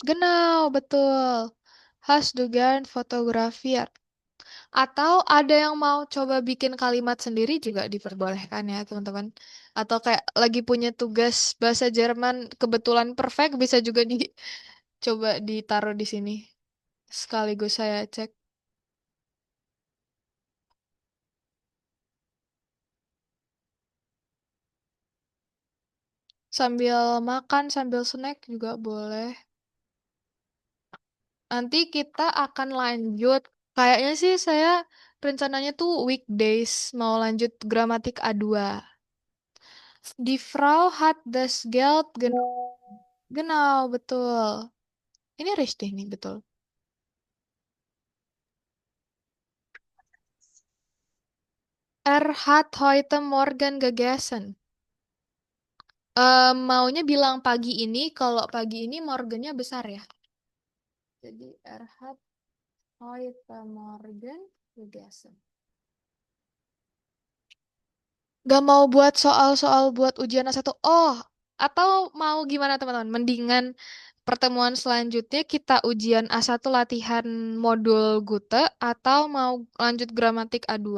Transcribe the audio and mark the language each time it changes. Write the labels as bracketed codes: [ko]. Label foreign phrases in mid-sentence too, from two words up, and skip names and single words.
[id] Genau, betul. [de] Hast du gern fotografiert? [id] Atau ada yang mau coba bikin kalimat sendiri juga diperbolehkan ya, teman-teman. Atau kayak lagi punya tugas bahasa Jerman kebetulan perfect bisa juga dicoba ditaruh di sini. Sekaligus saya cek. Sambil makan, sambil snack juga boleh. Nanti kita akan lanjut. Kayaknya sih saya rencananya tuh weekdays mau lanjut gramatik A2. [de] Die Frau hat das Geld genau, [id] betul. Ini richtig nih, betul. [de] Er hat heute Morgen gegessen. [id] Maunya bilang pagi ini, kalau pagi ini morgennya besar ya. Jadi [de] er hat heute Morgen gegessen. [id] Gak mau buat soal-soal buat ujian A1. Oh, atau mau gimana teman-teman? Mendingan pertemuan selanjutnya kita ujian A1 latihan modul Gute atau mau lanjut gramatik A2?